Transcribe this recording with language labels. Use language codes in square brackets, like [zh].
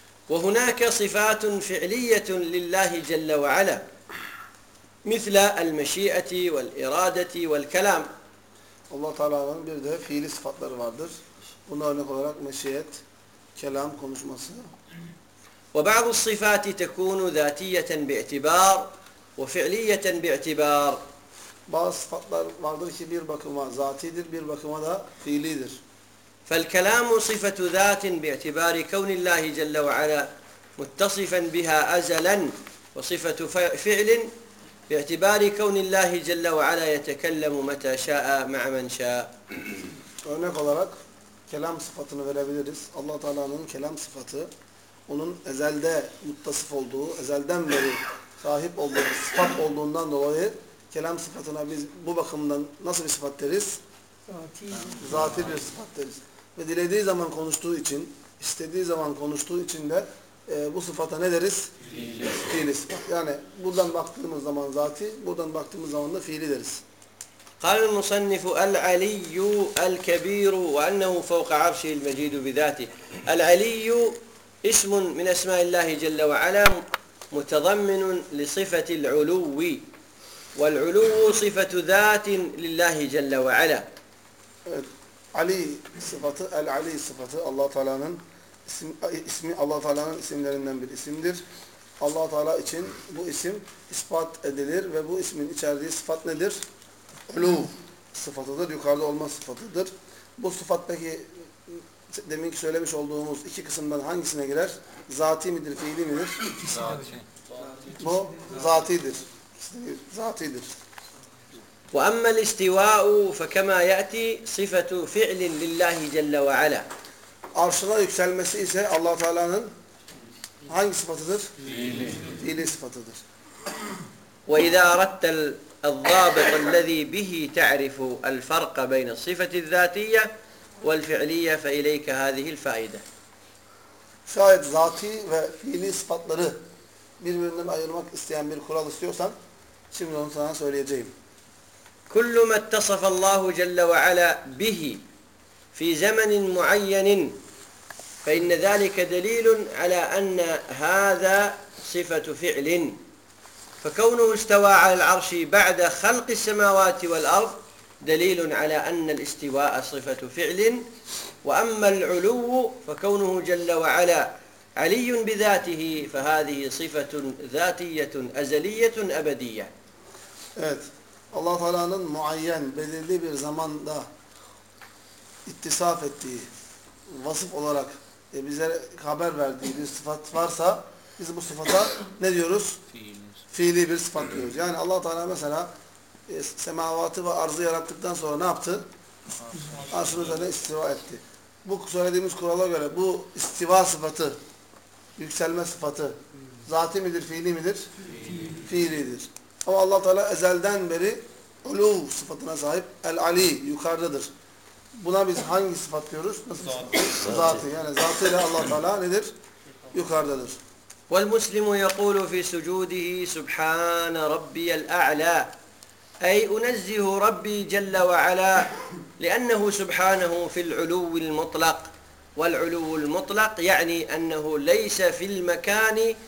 [ar] وهناك صفات فعلية لله جل وعلا. مثل المشيئة والإرادة والكلام. الله تعالى أن [tr] bir de fiili sıfatları vardır. Buna örnek olarak meşiyet, kelam, konuşması. [ar] وبعض الصفات تكون ذاتية باعتبار وفعلية باعتبار. [tr] Bazı sıfatlar vardır ki bir bakıma zatidir, bir bakıma da fiilidir. [ar] فالكلام صفة ذات باعتبار كون الله جل وعلا متصفا بها أزلا وصفة فعل باعتبار كون الله جل وعلا يتكلم متى شاء مع من شاء. [tr] Örnek olarak kelam sıfatını verebiliriz. Allah Teala'nın kelam sıfatı onun ezelde muttasıf olduğu, ezelden beri sahip olduğu sıfat olduğundan dolayı kelam sıfatına biz bu bakımdan nasıl bir sıfat deriz? Zati bir sıfat deriz. Ve dilediği zaman konuştuğu için, istediği zaman konuştuğu için de bu sıfata ne deriz? Fiili sıfat. Yani buradan baktığımız zaman zati, buradan baktığımız zaman da fiili deriz. [ar] قال المصنف العلي الكبير وأنه فوق عرشه المجيد بذاته. العلي اسم من أسماء الله جل وعلا متضمن لصفة العلو، والعلو صفة ذات لله جل وعلا. [tr] Ali sıfatı, el-Ali sıfatı Allah Teala'nın ismi Allah Teala'nın isimlerinden bir isimdir. Allah Teala için bu isim ispat edilir ve bu ismin içerdiği sıfat nedir? Ulu sıfatıdır, yukarıda olma sıfatıdır. Bu sıfat peki deminki söylemiş olduğumuz iki kısımdan hangisine girer? Zati midir, fiili midir? Zati. Bu zatidir. Zatidir. [ar] وأما الاستواء فكما يأتي صفة فعل لله جل وعلا. [tr] Arşına yükselmesi ise Allah Teala'nın hangi sıfatıdır? Fiili sıfatıdır. [ar] وإذا أردت الضابط الذي به تعرف الفرق بين الصفة الذاتية والفعلية فإليك هذه الفائدة. [tr] Şayet zati ve fiili sıfatları birbirinden ayırmak isteyen bir kural istiyorsan şimdi onu sana söyleyeceğim. [ar] كل ما اتصف الله جل وعلا به في زمن معين فإن ذلك دليل على أن هذا صفة فعل فكونه استوى على العرش بعد خلق السماوات والأرض دليل على أن الاستواء صفة فعل وأما العلو فكونه جل وعلا علي بذاته فهذه صفة ذاتية أزلية أبدية. [tr] Allah Teala'nın muayyen, belirli bir zamanda ittisaf ettiği, vasıf olarak bize haber verdiği bir sıfat varsa biz bu sıfata ne diyoruz? Fiili bir sıfat diyoruz. Yani Allah Teala mesela semavatı ve arzı yarattıktan sonra ne yaptı? Arşın üzerine istiva etti. Bu söylediğimiz kurala göre bu istiva sıfatı, yükselme sıfatı zati midir, fiili midir? Fiilidir. Ama Allah Teala ezelden beri uluv sıfatına sahip el-Ali yukarıdadır. Buna biz hangi sıfat diyoruz? Nasıl sıfat? Zatı. Yani zatıyla Allah Teala nedir? Yukarıdadır. [ar] وَالْمُسْلِمُ يَقُولُ فِي سُجُودِهِ سُبْحَانَ رَبِّيَ الْأَعْلَى اَيْ اُنَزِّهُ رَبِّي جَلَّ وَعَلَى لِأَنَّهُ سُبْحَانَهُ فِي الْعُلُوِّ الْمُطْلَقِ وَالْعُلُوُّ الْمُطْلَقِ يَعْنِي أَنَّهُ لَيْسَ فِي الْمَكَانِ